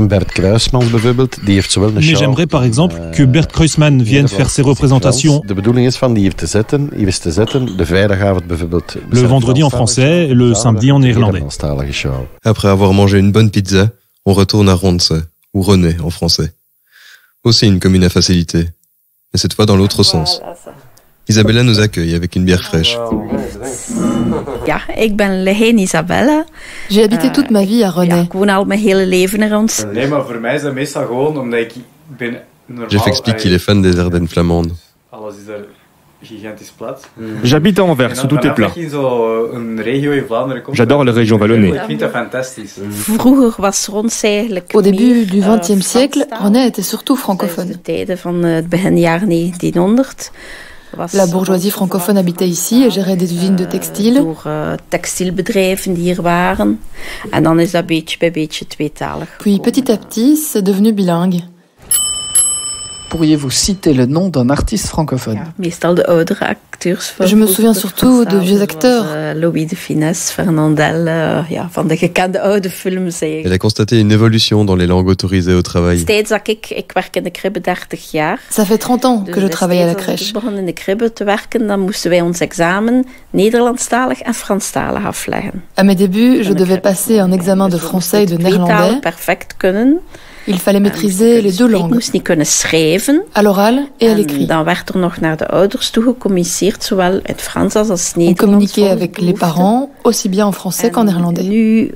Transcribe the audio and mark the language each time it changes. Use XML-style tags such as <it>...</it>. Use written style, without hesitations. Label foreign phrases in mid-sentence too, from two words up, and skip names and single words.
<fr>Mais j'aimerais par exemple que Bert Kruisman vienne faire ses représentations le vendredi en français et le samedi en néerlandais. Après avoir mangé une bonne pizza, on retourne à Ronse, ou René en français. Aussi une commune à facilité, mais cette fois dans l'autre sens. Isabella nous accueille avec une bière fraîche.</fr> <nl>Ja, ik ben Leheen Isabella.</nl> <fr>J'ai habité toute ma vie à René.</fr> <nl>Ik woon al mijn hele leven er rond.</nl> <fr>Jeff explique qu'il est fan des Ardennes flamandes. J'habite à Anvers, où tout est plat. J'adore la région vallonnée. Au début du XXe siècle, René était surtout francophone. La bourgeoisie francophone habitait ici et gérait des usines de textiles. Puis petit à petit, c'est devenu bilingue. Pourriez-vous citer le nom d'un artiste francophone? Je me souviens surtout de vieux acteurs. Louis de Funès, Fernandel,</fr> <nl>van de gekende oude films.</nl> <fr>Elle a constaté une évolution dans les langues autorisées au travail.</fr> <nl>Ik werk in de kribbe 30 jaar.</nl> <fr>Ça fait 30 ans que je travaille à la crèche.</fr> <nl>Als ik begon in de kribbe te werken, dan moesten wij ons examen Nederlandstalig en Franstalig afleggen.</nl> <fr>À mes débuts, je devais passer un examen de français et de néerlandais.</fr> <nl>Perfect kunnen.</nl> <fr>Il fallait maîtriser les deux langues, à l'oral et à l'écrit. On communiquait avec les parents, aussi bien en français qu'en néerlandais.</fr>